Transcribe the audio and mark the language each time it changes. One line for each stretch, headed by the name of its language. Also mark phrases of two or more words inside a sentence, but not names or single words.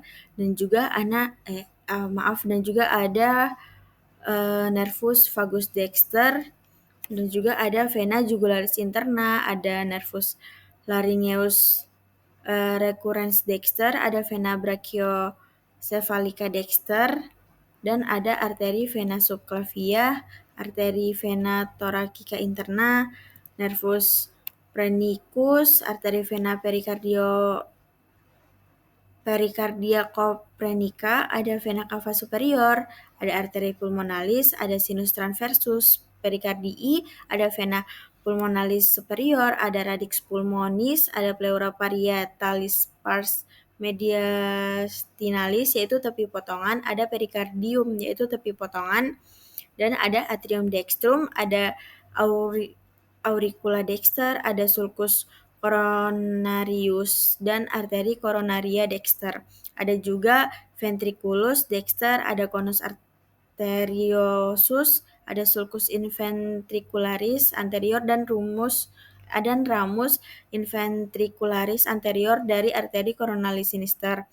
Indonesian: Dan juga dan juga ada
Latin: nervus vagus dexter,
Indonesian: dan juga ada
Latin: vena jugularis interna, ada nervus laryngeus recurrens dexter, ada vena brachiocephalica dexter,
Indonesian: dan ada
Latin: arteri vena subclavian, arteri vena thoracica interna, nervus phrenicus, arteri vena pericardia coprenica, ada vena cava superior, ada arteri pulmonalis, ada sinus transversus pericardii, ada vena pulmonalis superior, ada radix pulmonis, ada pleura parietalis pars mediastinalis
Indonesian: yaitu tepi potongan,
Latin: ada perikardium
Indonesian: yaitu tepi potongan, dan ada
Latin: atrium dextrum, ada auricula dexter, ada sulcus coronarius, dan arteri coronaria dexter.
Indonesian: Ada juga
Latin: ventriculus dexter, ada conus arteriosus, ada sulcus inventricularis anterior, dan ramus inventricularis anterior dari arteri coronalis sinister.